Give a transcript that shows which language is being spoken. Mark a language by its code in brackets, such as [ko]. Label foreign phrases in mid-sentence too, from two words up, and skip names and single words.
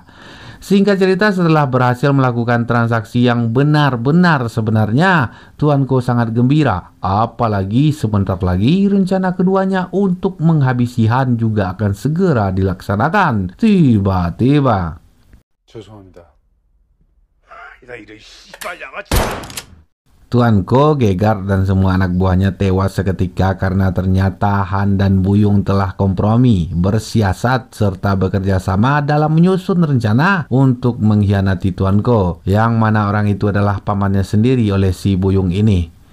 [id] Singkat cerita, setelah berhasil melakukan transaksi yang benar-benar sebenarnya, Tuan Ko sangat gembira. Apalagi sebentar lagi rencana keduanya untuk menghabisi Han juga akan segera dilaksanakan. Tiba-tiba [ko] 죄송합니다. 이런 씨발 양아치. [id] Tuan Ko, Gegar, dan semua anak buahnya tewas seketika karena ternyata Han dan Buyung telah kompromi, bersiasat, serta bekerja sama dalam menyusun rencana untuk mengkhianati Tuan Ko, yang mana orang itu adalah pamannya sendiri oleh si Buyung ini.